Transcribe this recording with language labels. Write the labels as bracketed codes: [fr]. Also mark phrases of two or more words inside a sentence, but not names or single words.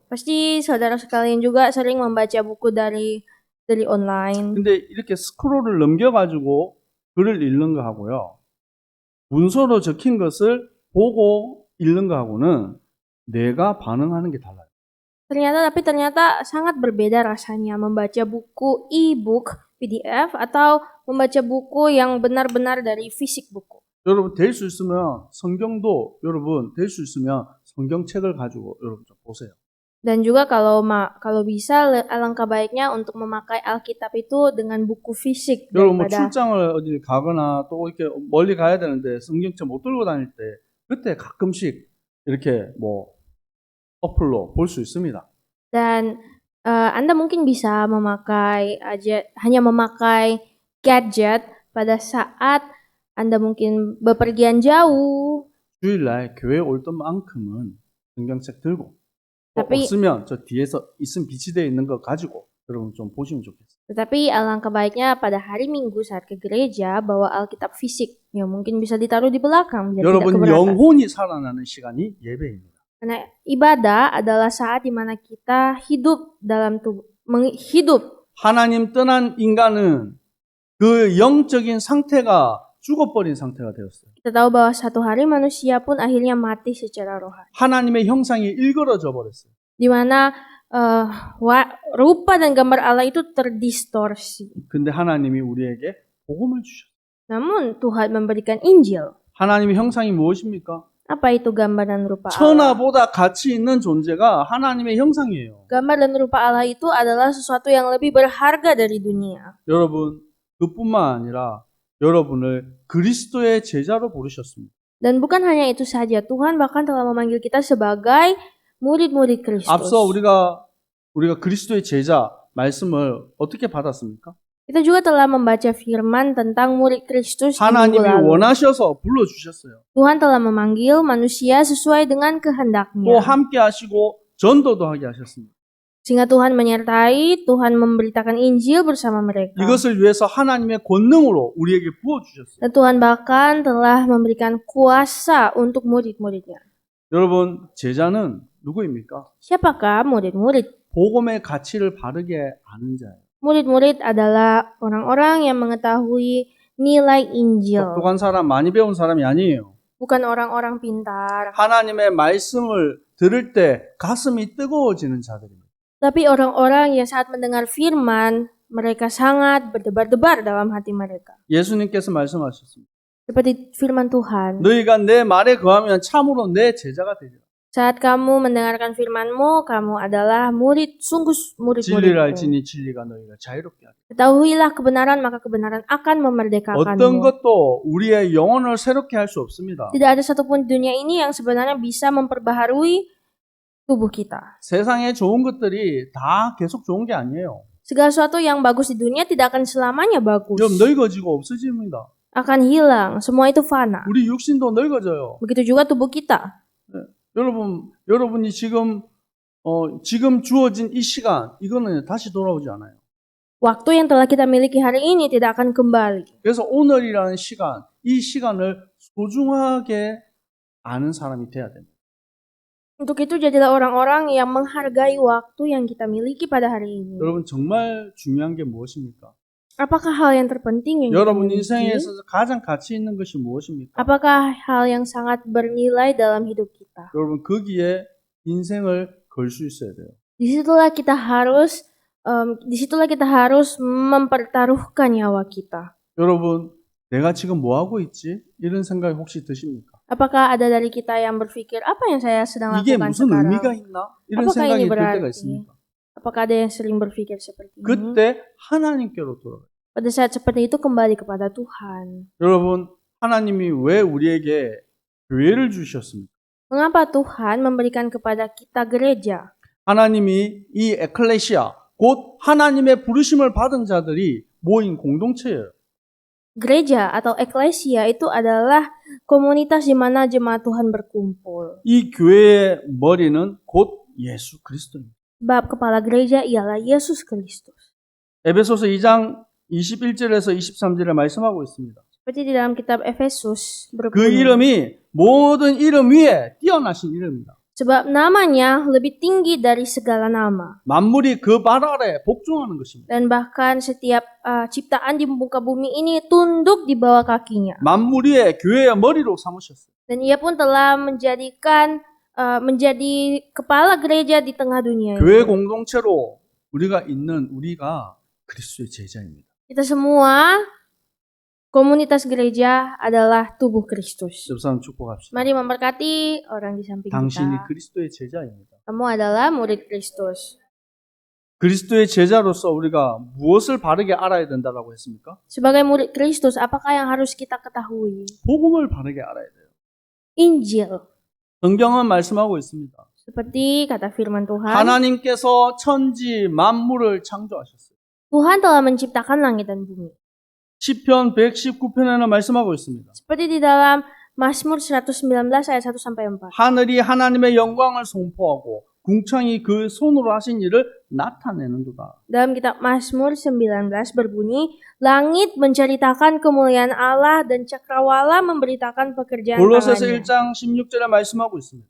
[id] Pasti saudara sekalian juga sering membaca buku dari online. [ko] 근데 이렇게 스크롤을 넘겨가지고 글을 읽는 거 하고요. 문서로 적힌 것을 보고 읽는 거 하고는 내가 반응하는 게 달라요. [id] Ternyata sangat berbeda rasanya membaca buku e-book PDF atau membaca buku yang benar-benar dari fisik buku. [ko] 여러분 될 수 있으면 될 수 있으면 성경책을 가지고 여러분 좀 보세요. [id] Dan juga kalau bisa alangkah baiknya untuk memakai Alkitab itu dengan buku fisik [ko] 여러분 뭐 [id] daripada [ko] 출장을 어디 가거나 또 이렇게 멀리 가야 되는데 성경책 못 들고 다닐 때 그때 가끔씩 이렇게 뭐 어플로 볼 수 있습니다. [id] dan Anda mungkin bisa hanya memakai gadget pada saat Anda mungkin bepergian jauh. [ko] 주일날 교회 올 때만큼은 성경책 들고 또 [id] tapi [ko] 없으면 저 뒤에서 있으면 비치되어 있는 거 가지고 여러분 좀 보시면 좋겠어요. [id] Tetapi alangkah baiknya pada hari Minggu saat ke gereja bawa Alkitab fisik. Ya mungkin bisa ditaruh di belakang biar tidak [ko] 여러분 [id] keberatan. [ko] 영혼이 살아나는 시간이 예배입니다. [id] Karena ibadah adalah saat di mana kita hidup dalam hidup. [ko] 하나님 떠난 인간은 그 영적인 상태가 죽어버린 상태가 되었어요. [id] Kita tahu bahwa satu hari manusia pun akhirnya mati secara rohani. [ko] 하나님의 형상이 일그러져 버렸어요. [id] Di mana rupa dan gambar Allah itu terdistorsi. [ko] 근데 하나님이 우리에게 복음을 주셨어요. [id] Namun Tuhan memberikan Injil. [ko] 하나님의 형상이 무엇입니까? [id] Apa itu gambar dan rupa Allah? [ko] 천하보다 가치 있는 존재가 하나님의 형상이에요. [id] Gambar dan rupa Allah itu adalah sesuatu yang lebih berharga dari dunia. [ko] 여러분, 그뿐만 아니라 여러분을 그리스도의 제자로 부르셨습니다. [id] Dan bukan hanya itu saja, Tuhan bahkan telah memanggil kita sebagai murid-murid Kristus. [ko] 앞서 우리가 그리스도의 제자 말씀을 어떻게 받았습니까? [id] Kita juga telah membaca firman tentang murid Kristus di minggu [ko] 하나님이 [id] lalu. [ko] 원하셔서 불러주셨어요. [id] Tuhan telah memanggil manusia sesuai dengan [ko] 또 [id] kehendaknya. [ko] 함께 하시고 전도도 하게 하셨습니다. [id] Sehingga Tuhan menyertai, Tuhan memberitakan Injil bersama mereka. [ko] 이것을 위해서 하나님의 권능으로 우리에게 부어주셨어요. [id] Dan Tuhan bahkan telah memberikan kuasa untuk murid-muridnya. [ko] 여러분, 제자는 누구입니까? [id] Siapakah murid-murid? [ko] 복음의 가치를 바르게 아는 자예요. [id] Murid-murid adalah orang-orang yang mengetahui nilai Injil. [ko] 똑똑한 사람, 많이 배운 사람이 아니에요. [id] Bukan orang-orang pintar. [ko] 하나님의 말씀을 들을 때 가슴이 뜨거워지는 자들입니다. [id] Tapi orang-orang yang saat mendengar firman, mereka sangat berdebar-debar dalam hati mereka. [ko] 예수님께서 말씀하셨습니다. [id] Seperti firman Tuhan. [ko] 너희가 내 말에 거하면 참으로 내 제자가 되리라. [id] Saat kamu mendengarkan firman-Mu, kamu adalah sungguh [ko] 진리를 [id] murid-muridku. [ko] 알지니 진리가 너희를 자유롭게 하리라. [id] Ketahuilah kebenaran, maka kebenaran akan memerdekakanmu. [ko] 어떤 것도 우리의 영혼을 새롭게 할 수 없습니다. [id] Tidak ada satupun di dunia ini yang sebenarnya bisa memperbaharui tubuh kita. [ko] 세상에 좋은 것들이 다 계속 좋은 게 아니에요. [id] Segala sesuatu yang bagus di dunia tidak akan selamanya bagus. [ko] 좀 늙어지고 없어집니다. [id] Akan hilang, semua itu fana. [ko] 우리 육신도 늙어져요. [id] Begitu juga tubuh kita. [ko] 여러분이 지금 주어진 이 시간, 이거는 다시 돌아오지 않아요. [id] Waktu yang telah kita miliki hari ini tidak akan kembali. [ko] 그래서 오늘이라는 시간, 이 시간을 소중하게 아는 사람이 돼야 됩니다. [id] Untuk itu jadilah orang-orang yang menghargai waktu yang kita miliki pada hari ini. [ko] 여러분 정말 중요한 게 무엇입니까? [id] Apakah hal yang terpenting yang kita [ko] 여러분 [id] miliki? [ko] 인생에 있어서 가장 가치 있는 것이 무엇입니까? [id] Apakah hal yang sangat bernilai dalam hidup kita? [ko] 여러분 거기에 인생을 걸 수 있어야 돼요. [id] Disitulah kita harus mempertaruhkan nyawa kita. [ko] 여러분 내가 지금 뭐 하고 있지? 이런 생각이 혹시 드십니까? [id] Apakah ada dari kita yang berpikir apa yang saya sedang [ko] 이게 [id] lakukan [ko] 무슨 [id] sekarang? [ko] 의미가 있나? 이런 [id] Apakah [ko] 생각이 [id] ini [ko] 들 때가 [id] berarti? [ko] 있습니까? [id] Apakah ada yang sering berpikir seperti ini? [ko] 그때 하나님께로 돌아가요. [id] Pada saat seperti itu kembali kepada Tuhan. [ko] 여러분 하나님이 왜 우리에게 교회를 주셨습니까? [id] Mengapa Tuhan memberikan kepada kita gereja? [ko] 하나님이 이 에클레시아, 곧 하나님의 부르심을 받은 자들이 모인 공동체예요. [id] Gereja atau eklesia itu adalah komunitas di mana jemaat Tuhan berkumpul. [ko] 이 교회의 머리는 곧 예수 그리스도입니다. [id] Sebab kepala gereja ialah Yesus Kristus. [ko] 에베소서 2장 21절에서 23절에 말씀하고 있습니다. [id] Seperti di dalam kitab Efesus [ko] 그 [id] berbunyi, [ko] 이름이 모든 이름 위에 뛰어나신 이름입니다. [id] sebab namanya lebih tinggi dari segala nama. [ko] 만물이 그 발 아래 복종하는 것입니다. [id] Dan bahkan setiap ciptaan di muka bumi ini tunduk di bawah kakinya. [ko] 만물 위에 교회의 머리로 삼으셨어요. [id] Dan ia pun telah menjadikan menjadi kepala gereja di tengah dunia [ko] 교회 [id] ini. [ko] 공동체로 우리가 그리스도의 제자입니다. [id] Kita semua komunitas gereja adalah tubuh Kristus. [ko] 옆 사람 축복합시다. [id] Mari memberkati orang di samping [ko] 당신이 [id] kita. [ko] 그리스도의 제자입니다. [id] Kamu adalah murid Kristus. [ko] 그리스도의 제자로서 우리가 무엇을 바르게 알아야 된다라고 했습니까? [id] Sebagai murid Kristus, apakah yang harus kita ketahui? [ko] 복음을 바르게 알아야 돼요. [id] Injil. [ko] 성경은 말씀하고 있습니다. [id] Seperti kata firman Tuhan, [ko] 하나님께서 천지 만물을 창조하셨어요. [id] Tuhan telah menciptakan langit dan bumi. [ko] 시편 119편에는 말씀하고 있습니다. [id] Seperti di dalam Mazmur 119 ayat 1-4. [ko] 하늘이 하나님의 영광을 선포하고 궁창이 그 손으로 하신 일을 나타내는도다. [id] Dalam kitab Mazmur 19 berbunyi, langit menceritakan kemuliaan Allah dan cakrawala memberitakan pekerjaan [ko] 골로새서 [id] tangannya. [ko] 1장 16절에 말씀하고 있습니다.